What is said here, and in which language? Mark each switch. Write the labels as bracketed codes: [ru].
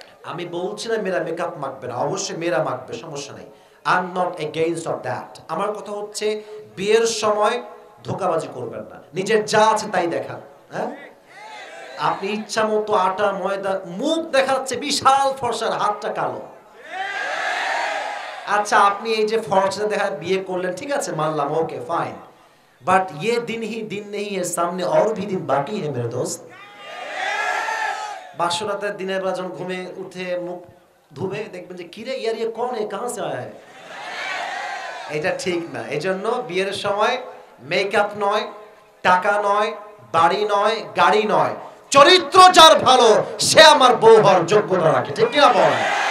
[bn] আমি বলছি না মেয়েরা মেকআপ মাখবে না, অবশ্যই মেয়েরা মাখবে, সমস্যা নেই, [en] I am not against of that. [bn] আমার কথা হচ্ছে বিয়ের সময় ধোঁকাবাজি করবেন না, নিজের যা আছে তাই দেখান। হ্যাঁ, আপনি ইচ্ছা মতো আটা ময়দা, মুখ দেখাচ্ছে বিশাল ফর্সার, হাতটা কালো। আচ্ছা, আপনি এই যে ফর্সা দেখা বিয়ে করলেন, ঠিক আছে মানলাম, [en] okay fine, [hi] बट ये दिन ही दिन नहीं है, सामने और भी दिन बाकी है मेरे दोस्त। [bn] বাসরাতের দিনের বেলা যখন ঘুমে উঠে মুখ ধুবে, দেখবেন যে কিরে ইয়ার [hi] ये कौन है, कहां से आया है। [bn] এটা ঠিক না। এজন্য বিয়ের সময় মেকআপ নয়, টাকা নয়, বাড়ি নয়, গাড়ি নয়, চরিত্র যার ভালো সে আমার বউ হওয়ার যোগ্যতা রাখে, ঠিক কি না বলেন?